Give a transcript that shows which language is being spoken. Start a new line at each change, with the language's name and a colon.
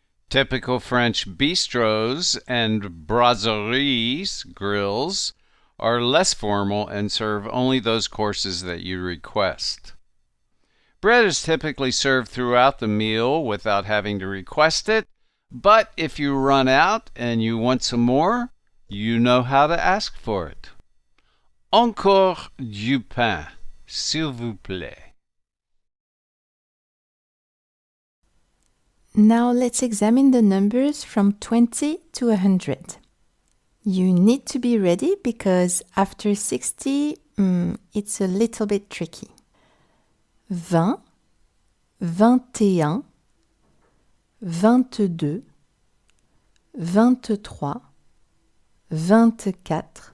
English: Typical French bistros and brasseries, grills, are less formal and serve only those courses that you request. Bread is typically served throughout the meal without having to request it, but if you run out and you want some more, you know how to ask for it.
French: Encore du pain, s'il vous plaît.
English: Now let's examine the numbers from 20 to 100. You need to be ready because after 60, it's a little bit tricky. 20, 21, 22, 23, 24.